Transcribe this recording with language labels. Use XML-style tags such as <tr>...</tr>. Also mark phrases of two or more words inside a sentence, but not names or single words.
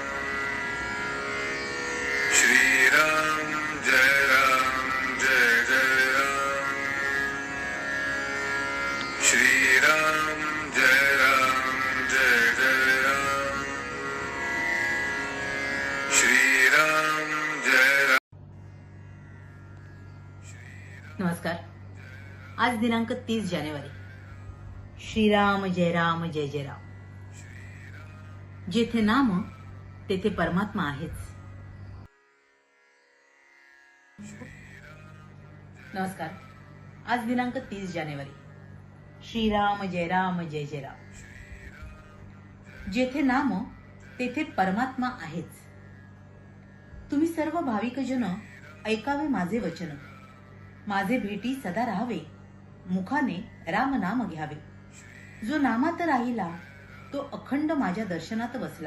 <mr>श्री राम जय जय राम श्री राम जय जय राम श्री राम जय राम। नमस्कार। आज दिनांक 30 जानेवारी। श्रीराम जय राम जय जय राम। जेथे नाम तेथे परमात्मा आहेच। नमस्कार। आज दिनांक 30 जानेवारी। श्रीराम जय राम जय जय राम। जेथे नाम तेथे परमात्मा आहेच। तुम्ही सर्व भाविकजन ऐकावे माझे वचन। माझे भेटी सदा राहावे, मुखाने राम नाम घ्यावे। जो नामात राहिला तो अखंड माझ्या दर्शनात बसला।</mr>